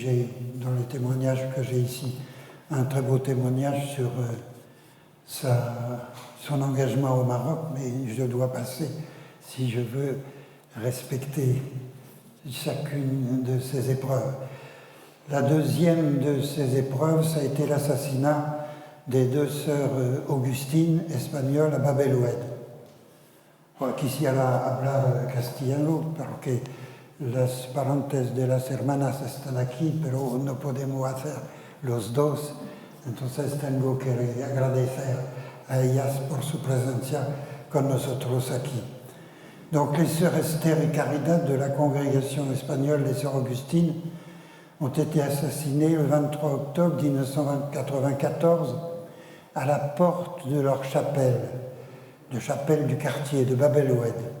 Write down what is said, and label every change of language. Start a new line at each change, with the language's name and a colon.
French: J'ai, dans les témoignages que j'ai ici, un très beau témoignage sur son engagement au Maroc, mais je dois passer si je veux respecter chacune de ces épreuves. La deuxième de ces épreuves, ça a été l'assassinat des 2 sœurs Augustines espagnoles à Bab el-Oued.
Spanish: Quisiera hablar castellano porque las parentes de las hermanas están aquí, pero no podemos hacer los dos. Entonces tengo que agradecer a ellas por su presencia con nosotros aquí.
French: Donc les sœurs Esther et Caridad de la congrégation espagnole des sœurs Augustines ont été assassinées le 23 octobre 1994 à la porte de leur chapelle du quartier de Bab el-Oued.